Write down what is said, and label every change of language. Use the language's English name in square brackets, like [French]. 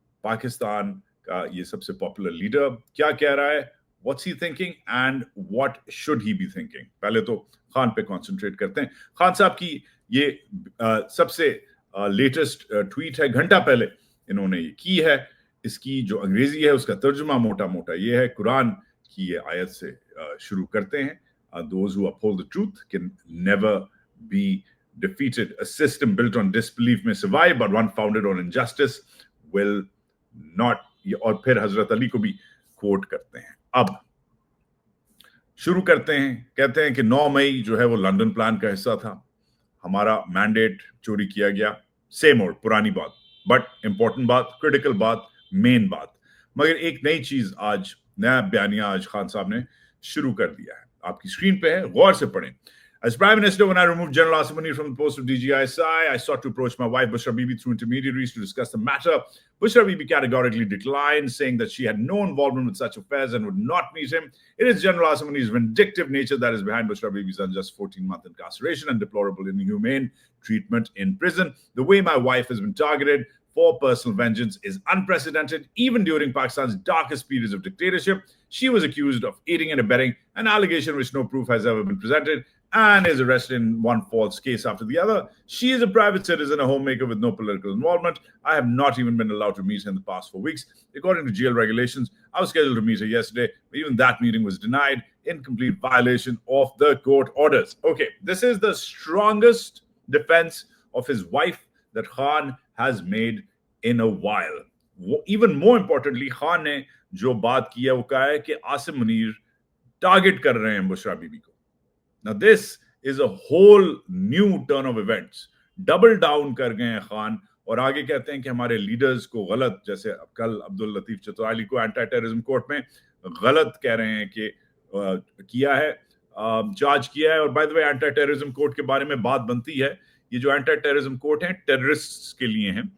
[Hindi] पाकिस्तान का ये सबसे पॉपुलर लीडर क्या कह रहा है, [English] What's he thinking and what should he be thinking? [Hindi] पहले तो खान पे कंसंट्रेट करते हैं। खान साहब की ये सबसे लेटेस्ट ट्वीट है, घंटा पहले इन्होंने ये की है। इसकी जो अंग्रेजी है उसका तर्जुमा मोटा मोटा ये है। कुरान की ये आयत से शुरू करते हैं, [English] Those who uphold the truth can never be defeated. A system built on disbelief may survive, but one founded on injustice will not. [Hindi] और फिर हजरत अली को भी कोट करते हैं। अब शुरू करते हैं। कहते हैं कि 9 मई जो है वो लंदन प्लान का हिस्सा था, हमारा मैंडेट चोरी किया गया। सेम ओल्ड पुरानी बात, बट इंपॉर्टेंट बात, क्रिटिकल बात, मेन बात। मगर एक नई चीज आज, नया बयानिया आज खान साहब ने शुरू कर दिया है, आपकी स्क्रीन पे है, गौर से पढ़ें। [English] As Prime Minister, when I removed General Asim Munir from the post of DGISI, I sought to approach my wife Bushra Bibi through intermediaries to discuss the matter. Bushra Bibi categorically declined, saying that she had no involvement with such affairs and would not meet him. It is General Asim Munir's vindictive nature that is behind Bushra Bibi's unjust 14-month incarceration and deplorable inhumane treatment in prison. The way my wife has been targeted for personal vengeance is unprecedented. Even during Pakistan's darkest periods of dictatorship, she was accused of aiding and abetting, an allegation which no proof has ever been presented, and is arrested in one false case after the other. She is a private citizen, a homemaker with no political involvement. I have not even been allowed to meet her in the past 4 weeks. According to jail regulations, I was scheduled to meet her yesterday, but even that meeting was denied in complete violation of the court orders. Okay, this is the strongest defense of his wife that Khan has made in a while. Even more importantly, [Hindi] Khan ने जो बात की है वो कहा है कि Asim Munir target कर रहे हैं बुशरा बीबी को. [English] Now this is a whole new turn of events. [Hindi] Double down कर गए हैं खान और आगे कहते हैं कि हमारे लीडर्स को गलत, जैसे कल अब्दुल लतीफ चतराली को एंटी टेररिज्म कोर्ट में गलत कह रहे हैं कि किया है, चार्ज किया है. और by the way anti terrorism court के बारे में बात बनती है, ये जो एंटी टेररिज्म कोर्ट है टेररिस्ट के लिए है.